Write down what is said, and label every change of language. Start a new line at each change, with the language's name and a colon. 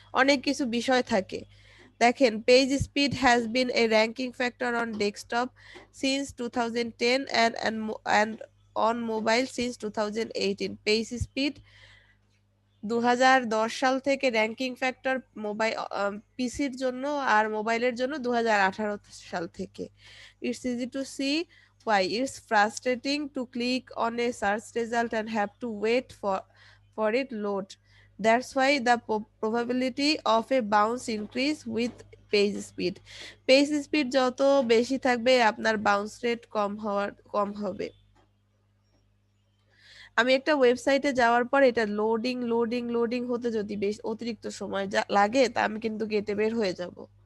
Bangla: অনেক কিছু বিষয় থাকে। দেখেন,
English: Page speed has been a ranking factor on desktop since 2010 and on mobile since 2018.
Bangla: Page speed 2010 সাল থেকে র্যাঙ্কিং ফ্যাক্টর মোবাইল পিসির জন্য আর মোবাইলের জন্য 2018 সাল থেকে।
English: It's easy to see why it's frustrating to click on a search result and have to wait for it load. That's why the probability of a bounce increase with page speed.
Bangla: Page speed যত বেশি থাকবে আপনার bounce rate কম হবে। আমি একটা ওয়েবসাইটে যাওয়ার পর এটা লোডিং হতে যদি বেশ অতিরিক্ত সময় লাগে তা আমি কিন্তু গেটে বের হয়ে যাব।